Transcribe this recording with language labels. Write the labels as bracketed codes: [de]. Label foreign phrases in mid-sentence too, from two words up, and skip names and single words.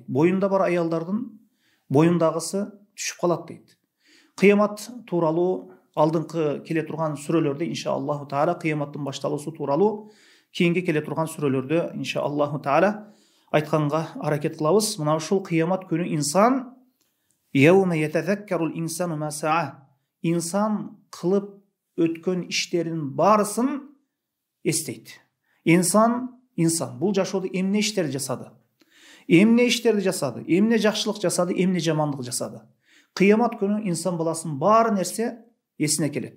[ky] Бойында бар аялдардын бойындағысы түшүп калат дейт. Кыямат тууралуу алдыңкы келе турган сүрөлөрдө [ar] إن شاء الله تعالى [ky] кыяматтын башталуусу тууралуу кийинки келе турган сүрөлөрдө [ar] إن شاء الله تعالى [ky] айтканга аракет кылабыз. Мына ушул кыямат күнү инсан [ar] يوم يتذكر الإنسان ما سعى, [ky] инсан кылып өткөн иштерин баарысын эстейт. Инсан бул жашоодо эмне иштерди жасады, эмне жакшылык жасады, эмне жамандык жасады. Кыямат күнү инсан баласынын баары нерсе эсине келет.